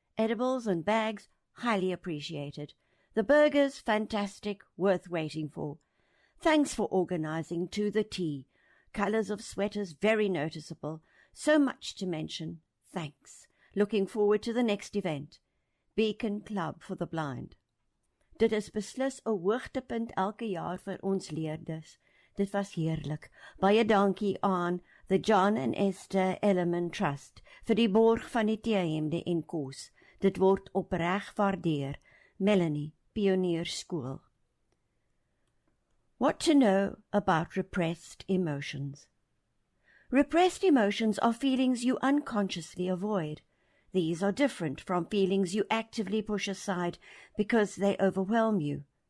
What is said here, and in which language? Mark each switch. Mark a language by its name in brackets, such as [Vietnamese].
[English] Edibles and bags highly appreciated. The burgers fantastic, worth waiting for. Thanks for organizing to the T. Colors of sweaters very noticeable. So much to mention. Thanks. Looking forward to the next event. Beacon Club for the Blind. [Afrikaans] Dit is beslis 'n hoogtepunt elke jaar vir ons leerders. Dit was heerlik. Baie dankie aan the John and Esther Elliman Trust vir die borg van die teehemde en kos. Dit word opreg waardeer. Melanie, Pionier School. [English] What to know about repressed emotions. Repressed emotions are feelings you unconsciously avoid. These are different from feelings you actively push aside because they overwhelm you.